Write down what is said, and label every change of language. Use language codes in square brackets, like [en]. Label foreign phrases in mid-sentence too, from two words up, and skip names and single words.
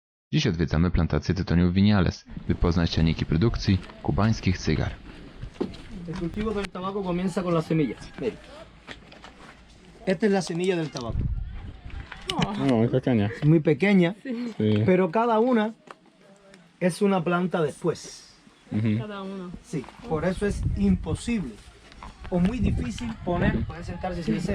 [pl] Dziś odwiedzamy plantację tytoniu w Viñales, by poznać ciągniki produkcji kubańskich cygar. [es] El cultivo del tabaco comienza con la semilla. Mire. Esta es la semilla del tabaco. No, muy pequeña. Es muy pequeña, Sí. pero cada una es una planta después. Ujú. Cada uno. Sí, por eso es imposible o muy difícil poner, pueden sentarse si desean,